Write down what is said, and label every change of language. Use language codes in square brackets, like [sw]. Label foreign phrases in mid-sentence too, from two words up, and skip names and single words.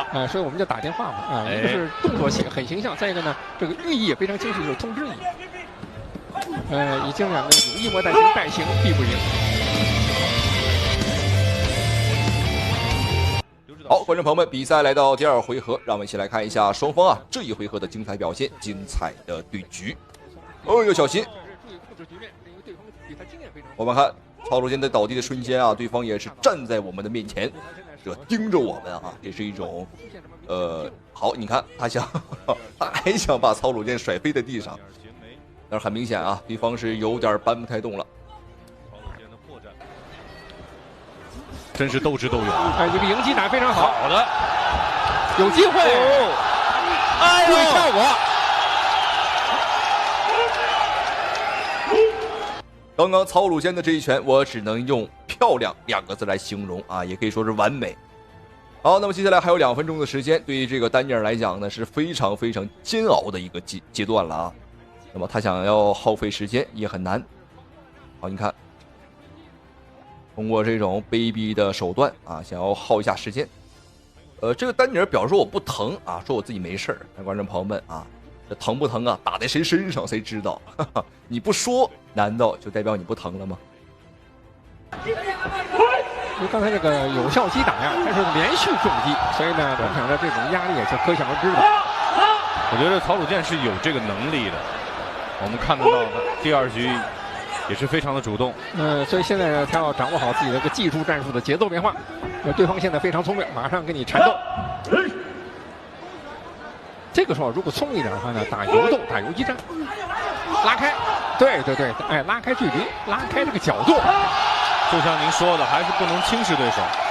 [zh] 所以我們叫打電話嘛，一個是動作很形象，再一個呢，這個寓意也非常清晰，就是通知你。已經講的有意莫待行，待行必不贏。好，觀眾朋友們，比賽來到第2回合，讓我們一起來看一下雙方啊這一回合的精彩表現，精彩的對局。哦，要小心！我們看曹魯健在倒地的瞬間啊，對方也是站在我們的面前，這盯着我們啊，這是一種好，你看他還想把曹魯健甩飛在地上，但是很明顯啊，對方是有點搬不太動了。真是鬥智鬥勇，這個迎擊打得非常好，好的，有機會，注意效果。剛剛曹魯健的這一拳，我只能用漂亮2個字來形容啊，也可以說是完美。好，那麼接下來還有2分鐘的時間，對於這個丹尼爾來講呢，是非常非常煎熬的一個階段了啊。那麼他想要耗費時間也很難。好，你看通過這種卑鄙的手段啊，想要耗一下時間。这个丹尼尔表示说我不疼啊，说我自己没事儿。那观众朋友们啊，这疼不疼啊？打在誰身上誰知道？哈哈，你不說，難道就代表你不疼了嗎？因為剛才這個有效擊打呀，它是連續重擊，所以呢，我想着這種壓力也是可想而知的。我覺得曹魯健是有這個能力的，我們看得到第二局也是非常的主動。所以現在呢，他要掌握好自己的這個技術戰術的節奏變化。對方現在非常聰明，馬上跟你纏鬥。這個時候如果鬆一點的話呢，打游動、打游擊戰，拉開，對對對，哎，拉開距離，拉開這個角度。就像您說的，還是不能輕視對手。